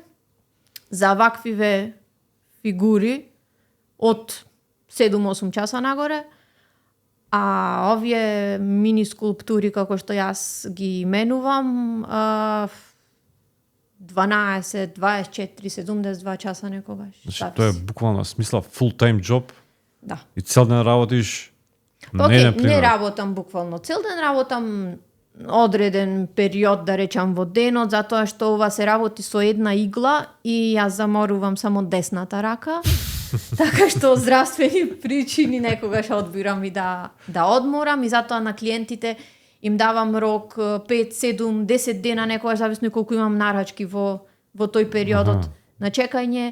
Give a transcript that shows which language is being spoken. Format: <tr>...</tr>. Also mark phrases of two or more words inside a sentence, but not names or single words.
<mk>За ваквиве фигури од 7-8 часа нагоре. А овие мини скулптури како што јас ги именувам 12, 24, 72 часа некогаш. Значи, зависи. тоа е буквално смисла</mk> <en>full time job</en> <mk>Да. и цел ден работиш. Океј, не пример. работам буквално цел ден, работам одреден период, да речам, во денот, затоа што ова се работи со една игла и јас заморувам само десната рака. Така што од здравствени причини некогаш одбирам и да одморам и затоа на клиентите им давам рок 5, 7, 10 дена, некогаш зависно и колку имам нарачки во тој периодот на чекање.</mk>